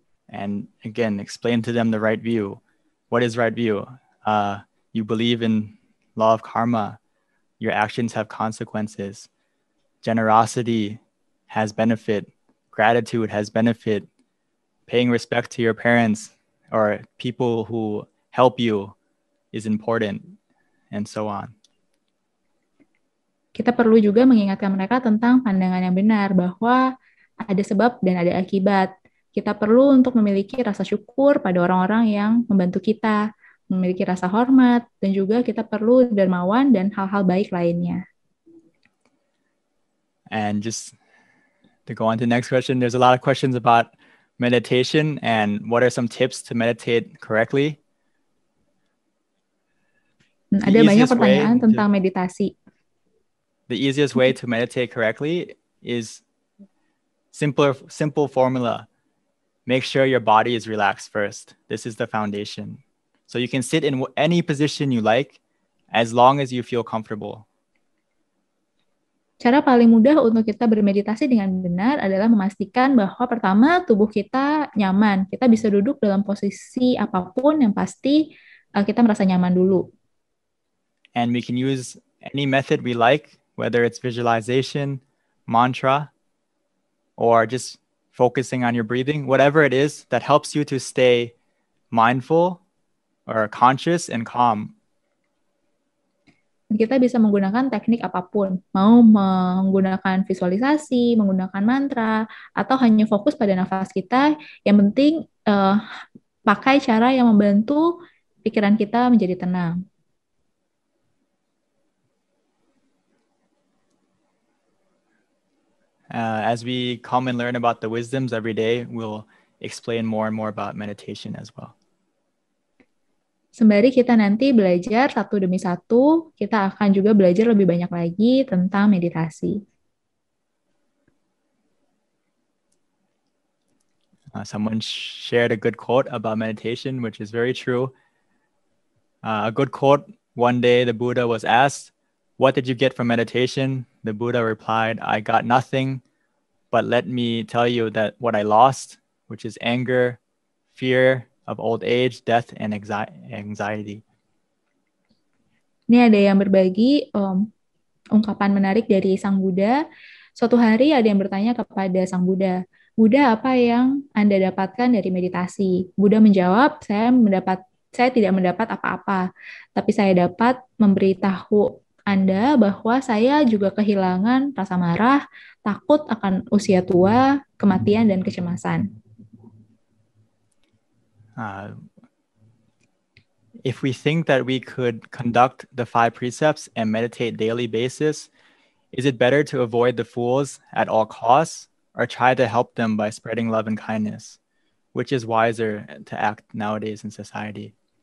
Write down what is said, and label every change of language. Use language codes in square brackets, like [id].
[en] And again, explain to them the right view. What is right view? You believe in law of karma. Your actions have consequences. Generosity has benefit. Gratitude has benefit. Paying respect to your parents or people who help you is important, and so on. [id] Kita perlu juga mengingatkan mereka tentang pandangan yang benar, bahwa ada sebab dan ada akibat. Kita perlu untuk memiliki rasa syukur pada orang-orang yang membantu kita, memiliki rasa hormat, dan juga kita perlu dermawan dan hal-hal baik lainnya. [en] And just to go on to the next question, there's a lot of questions about meditation and what are some tips to meditate correctly. [id] Ada banyak pertanyaan tentang meditasi. [en] The easiest way to meditate correctly is simple formula. Make sure your body is relaxed first. This is the foundation. So you can sit in any position you like as long as you feel comfortable. [id] Cara paling mudah untuk kita bermeditasi dengan benar adalah memastikan bahwa pertama tubuh kita nyaman. Kita bisa duduk dalam posisi apapun yang pasti kita merasa nyaman dulu. [en] And we can use any method we like, whether it's visualization, mantra, or just focusing on your breathing, whatever it is that helps you to stay mindful or conscious and calm. [id] Kita bisa menggunakan teknik apapun, mau menggunakan visualisasi, menggunakan mantra, atau hanya fokus pada nafas kita. Yang penting pakai cara yang membantu pikiran kita menjadi tenang. [en] As we come and learn about the wisdoms every day, we'll explain more and more about meditation as well. [id] Sembari kita nanti belajar satu demi satu, kita akan juga belajar lebih banyak lagi tentang meditasi. [en] Someone shared a good quote about meditation, which is very true. A good quote, one day the Buddha was asked, "What did you get from meditation?" The Buddha replied, "I got nothing, but let me tell you that what I lost, which is anger, fear of old age, death, and anxiety." [id] Ini ada yang berbagi ungkapan menarik dari Sang Buddha. Suatu hari ada yang bertanya kepada Sang Buddha, "Buddha, apa yang Anda dapatkan dari meditasi?" Buddha menjawab, saya tidak mendapat apa-apa, tapi saya dapat memberitahu Anda bahwa saya juga kehilangan rasa marah, takut akan usia tua, kematian, dan kecemasan. [en] If we think that we could conduct the 5 precepts and meditate daily basis, is it better to avoid the fools at all costs or try to help them by spreading love and kindness? Which is wiser to act nowadays in society?